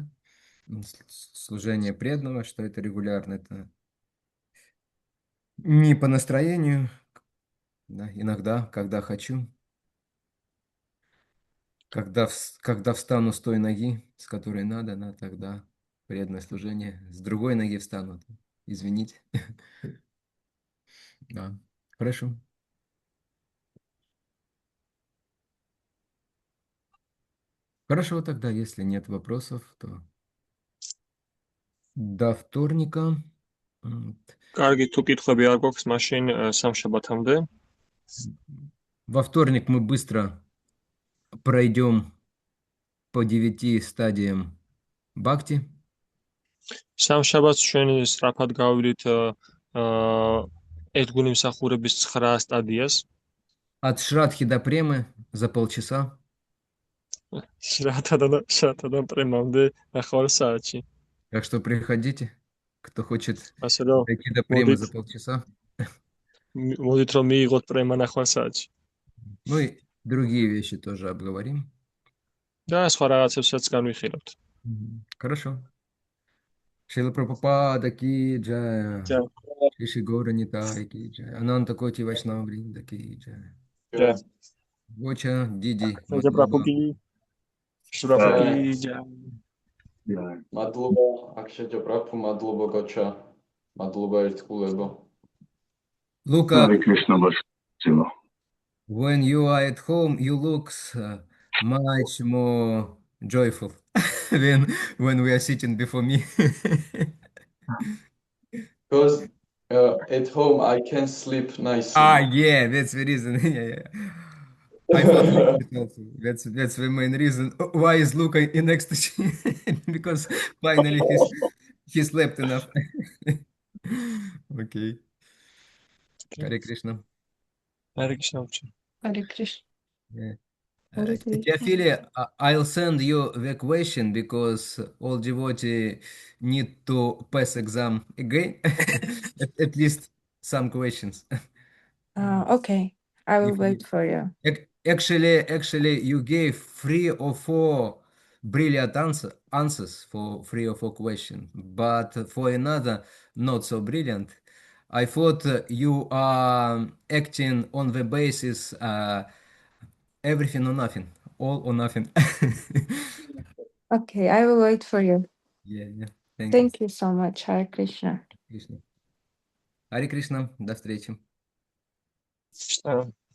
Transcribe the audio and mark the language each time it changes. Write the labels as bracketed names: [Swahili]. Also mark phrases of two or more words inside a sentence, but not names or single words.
[Russian] Служение преданного, что это регулярно, это не по настроению, да, иногда, когда хочу, когда встану с той ноги, с которой надо, да, тогда преданное служение, с другой ноги встану, извините. Да, хорошо. Хорошо, тогда, если нет вопросов, то до вторника. [Georgian] კარგი, თუ კითხვები არ გვაქვს, მაშინ სამშაბათამდე. [Russian] Во вторник мы быстро пройдем по 9 стадиям бхакти. [Georgian] სამშაბათს ჩვენ სწრაფად გავვლით ერთგული მსახურების 9 სტადიას. [Russian] От Шрадхи до Премы за полчаса. [Georgian] შრათადან პრემამდე 9 საათში. [Russian] Так что приходите, кто хочет [Georgian] ასე რომ [Russian] дойти до Премы за полчаса. [Georgian] მოდით რომ მიიღოთ პრემა 9 საათში. [Russian] Ну и другие вещи тоже обговорим. [Georgian] და სხვა რაღაცებსაც განვიხილავთ. [Russian] Хорошо. Шрила Прабхупада [Hindi] की जय. Шри Гора Нитай की जय. Ананта Коти Вайшнава Вринда की जय. [English] Yeah. [Russian] Гоча, Диди. Федя Прапуки. Шурапуки. [Georgian] მადლობა აქშეჯა ბრაფუ, მადლობა გოჩა, მადლობა ერთგულებო. [English] Luca, Hare Krishna Bhasila. when you are at home, you look much more joyful when we are sitting before me. Because at home I can sleep nicely. Yeah, that's the reason. Yeah. I thought like it also. That's the main reason. Why is Luca in ecstasy? Because finally he slept enough. Okay. Hare Krishna. Hare Krishna. Hare Krishna. Yeah. Hare Krishna. Teofili, I'll send you the question because all devotees need to pass exam again. At least some questions. Okay, I will If wait you- for you. Actually, you gave 3 or 4 brilliant answers for 3 or 4 questions, but for another, not so brilliant. I thought you are acting on the basis everything or nothing, all or nothing. Okay, I will wait for you. Yeah. Thank you. Thank you so much, Hare Krishna. [Russian] Кришна. Харе Кришна, до встречи. [English] Krishna.